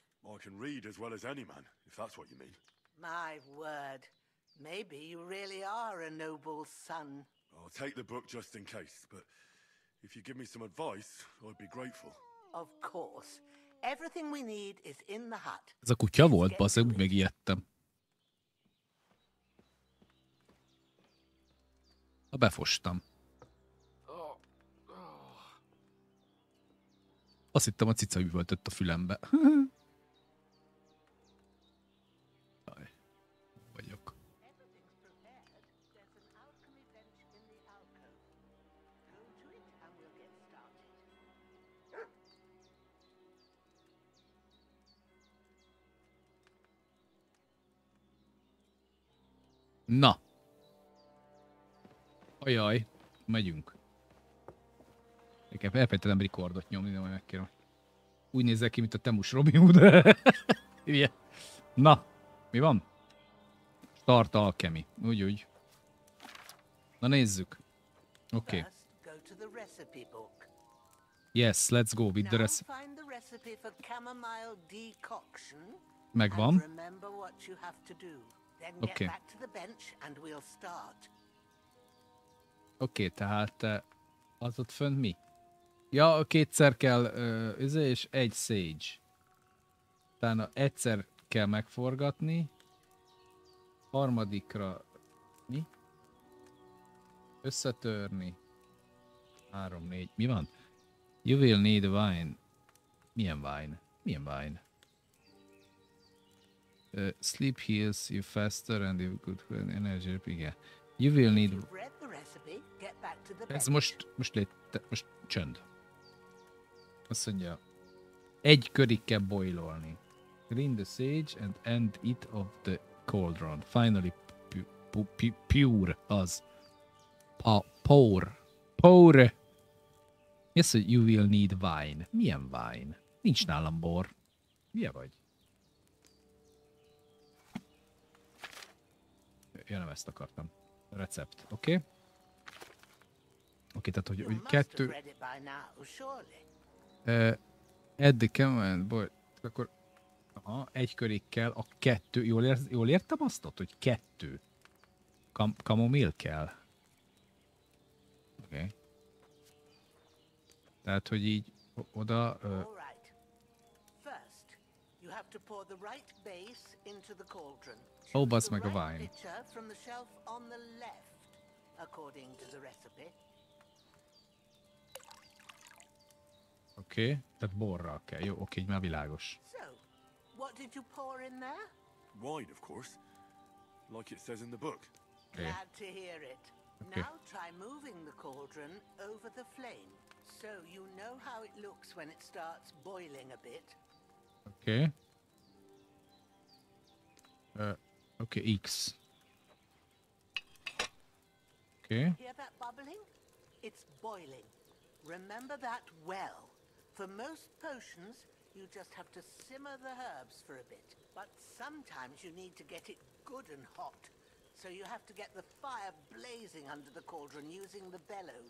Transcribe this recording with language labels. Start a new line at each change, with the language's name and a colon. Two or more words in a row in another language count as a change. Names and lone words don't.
English: I can read as well as any man, if that's what you mean. My word. Maybe you really are a noble son. I'll take the book just in case, but if you give me some advice, I'd be grateful. Of course. Everything we need is in the hut.
Hungarian: Ez a kutya volt, basszeg, úgy megijedtem. Befostam. Azt hittem, a cica üvöltött a fülembe. Jaj, vagyok.
English: Everything's prepared. There's an alchemy bench in the alcove. Go to it and we'll get started.
Hungarian: Na. Ajaj, megyünk. Nekem elfelejtettem rekordot nyomni, de majd megkérem. Úgy nézek ki, mint a Temus Robin Hood. Ilyen. Na, mi van?
English: Start alchemy.
Hungarian: Úgy. Na nézzük. Oké.
English: First, go to the recipe book. Yes, let's go with the Now recipe. find the recipe for chamomile decoction.
Hungarian: Megvan.
English: And remember what you have to do. Then get Okay. back to the bench and we'll start.
Hungarian: Oké, tehát az ott fönt mi? Ja, kétszer kell és egy sage. Utána egyszer kell megforgatni. Harmadikra mi? Összetörni. 3-4. Mi van?
English: You will need wine.
Hungarian: Milyen wine? Milyen wine?
English: Sleep heals you faster and you good energy.
Hungarian: Igen.
English: You will need... You've read the recipe, get back to the
Hungarian: Ez
English: bench.
Hungarian: most csönd. Azt mondja, egy körig kell boilolni.
English: Clean the sage and end it of the cauldron. Finally pure az. Pour.
Hungarian: Mi az, hogy
English: you will need wine?
Hungarian: Milyen wine? Nincs nálam bor. Milyen vagy? Ja, nem ezt akartam. Recept, oké? Oké, tehát hogy
English: You must have
Hungarian: kettő...
English: read it by now, surely.
Hungarian: Eddig kell, boy, akkor aha, egy körig kell, a kettő, jól értem azt ott, hogy kettő kamomil kell? Oké. Tehát, hogy így oda...
English: All right. First, you have to pour the right base into the cauldron. Oh, Choose
Hungarian: bazd
English: the
Hungarian: meg a
English: right wine. pitcher from the shelf on the left, according to the recipe.
Hungarian: Oké, tehát borral kell. Jó, oké, így már világos.
English: So, what did you pour in there? Wine, of course. Like it says in the book. Okay. Glad to hear it. Okay. Now try moving the cauldron over the flame, so you know how it looks when it starts boiling a bit.
Hungarian: Oké. Oké, X. Oké.
English: Hear that bubbling? It's boiling. Remember that well. For most potions, you just have to simmer the herbs for a bit. But sometimes you need to get it good and hot. So you have to get the fire blazing under the cauldron using the bellows.